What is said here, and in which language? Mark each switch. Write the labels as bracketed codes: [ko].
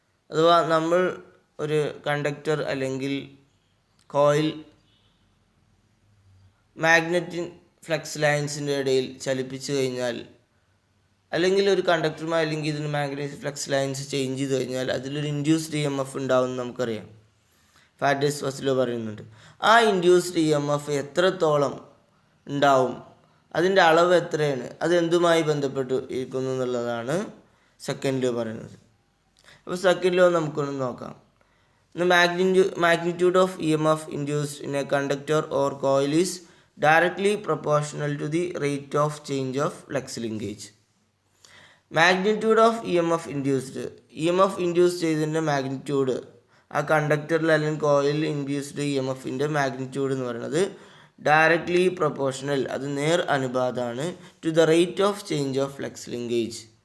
[ml] അഥവാ നമ്മൾ ഒരു കണ്ടക്ടർ അല്ലെങ്കിൽ കോയിൽ മാഗ്നറ്റിക് ഫ്ലക്സ് ലൈൻസിൻ്റെ ഇടയിൽ ചലിപ്പിച്ചു കഴിഞ്ഞാൽ, അല്ലെങ്കിൽ ഒരു കണ്ടക്ടറുമായി അല്ലെങ്കിൽ ഇതിന് മാഗ്നറ്റിക് ഫ്ലക്സ് ലൈൻസ് ചേഞ്ച് ചെയ്ത് കഴിഞ്ഞാൽ അതിലൊരു ഇൻഡ്യൂസ്ഡ് EMF ഉണ്ടാവുമെന്ന് നമുക്കറിയാം. ഫാരഡേയ്സ് ഫസ്റ്റ് ലോ പറയുന്നുണ്ട്. ആ ഇൻഡ്യൂസ്ഡ് EMF എത്രത്തോളം ഉണ്ടാവും, അതിൻ്റെ അളവ് എത്രയാണ്, അതെന്തുമായി ബന്ധപ്പെട്ട് ഇരിക്കുന്നു എന്നുള്ളതാണ് സെക്കൻഡ് ലോ പറയുന്നത്. അപ്പോൾ സെക്കൻഡ് ലോ നമുക്കൊന്ന് നോക്കാം. [en] The magnitude of EMF induced in a conductor or coil is directly proportional to the rate of change of flux linkage. Magnitude of EMF induced [ml] ചെയ്തതിൻ്റെ മാഗ്നിറ്റ്യൂഡ്, ആ കണ്ടക്ടറിൽ അല്ലെങ്കിൽ കോയിലിൽ ഇൻഡ്യൂസ്ഡ് EMFൻ്റെ മാഗ്നിറ്റ്യൂഡ് എന്ന് പറയുന്നത് ഡയറക്ട്ലി പ്രൊപ്പോർഷണൽ, അത് നേർ അനുപാതമാണ് to the rate of change of flux linkage.